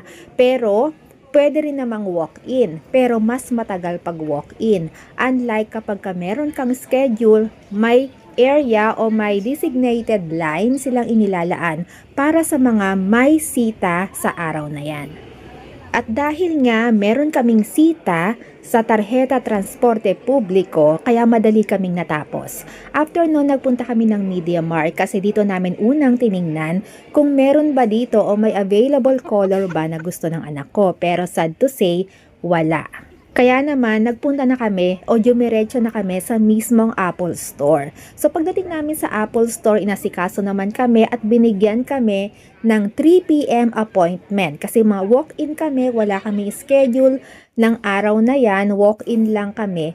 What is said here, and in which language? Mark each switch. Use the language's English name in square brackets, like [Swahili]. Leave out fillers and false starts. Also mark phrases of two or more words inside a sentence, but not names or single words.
[Filipino] Pero, pwede rin namang walk-in, pero mas matagal pag walk-in. Unlike kapag meron kang schedule, may area o may designated line silang inilalaan para sa mga may sita sa araw na yan. At dahil nga meron kaming sita sa [Spanish] tarjeta transporte [Filipino] publiko, kaya madali kaming natapos. After noon, nagpunta kami ng MediaMarkt kasi dito namin unang tiningnan kung meron ba dito o may [English] available color [Filipino] ba na gusto ng anak ko. [English] Pero sad to say, [Filipino] wala. Kaya naman, nagpunta na kami o dumiretso na kami sa mismong Apple Store. So pagdating namin sa Apple Store, inasikaso naman kami at binigyan kami ng 3 p.m. appointment. Kasi mga walk-in kami, wala kami schedule ng araw na yan, walk-in lang kami.